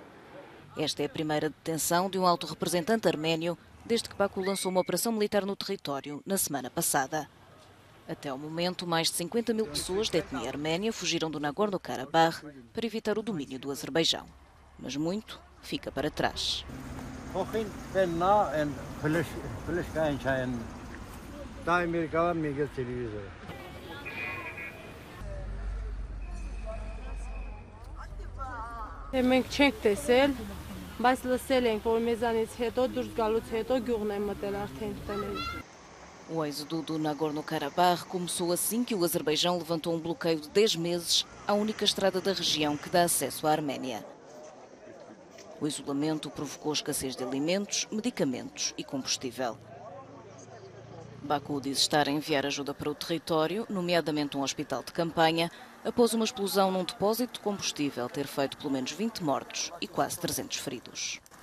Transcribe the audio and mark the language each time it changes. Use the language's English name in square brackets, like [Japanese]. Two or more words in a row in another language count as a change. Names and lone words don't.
[Portuguese] Esta é a primeira detenção de um alto representante arménio desde que Baku lançou uma operação militar no território na semana passada. Até ao momento, mais de 50 mil pessoas de etnia arménia fugiram do Nagorno-Karabakh para evitar o domínio do Azerbaijão. Mas muito fica para trás. [Armenian] Մենք չենք տեսել, բայց լսել ենք, որ մեզանից հետո դուրս գալուց հետո գյուղն է մտել արդեն տանել. [Portuguese] O êxodo do Nagorno-Karabakh começou assim que o Azerbaijão levantou um bloqueio de 10 meses à única estrada da região que dá acesso à Arménia. O isolamento provocou escassez de alimentos, medicamentos e combustível. Baku diz estar a enviar ajuda para o território, nomeadamente um hospital de campanha, após uma explosão num depósito de combustível ter feito pelo menos 20 mortos e quase 300 feridos.